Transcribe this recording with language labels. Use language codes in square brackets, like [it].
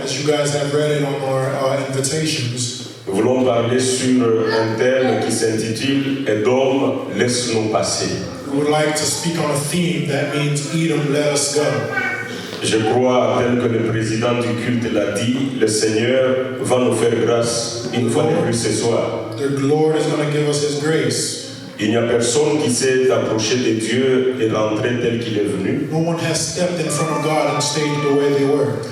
[en] as you guys have read it on our invitations, [fr] nous voulons parler sur un thème qui s'intitule « Edom, laisse-nous passer ». [en] we would like to speak on a theme that means Edom, let us go. [fr] Je crois, tel que le président du culte l'a dit, le Seigneur va nous faire grâce une fois de plus ce soir. [en] The Lord is going to give us His grace. [fr] Il n'y a personne qui s'est approché de Dieu et rentré tel qu'il est venu. [en] No one has stepped in front of God and stayed the way they were.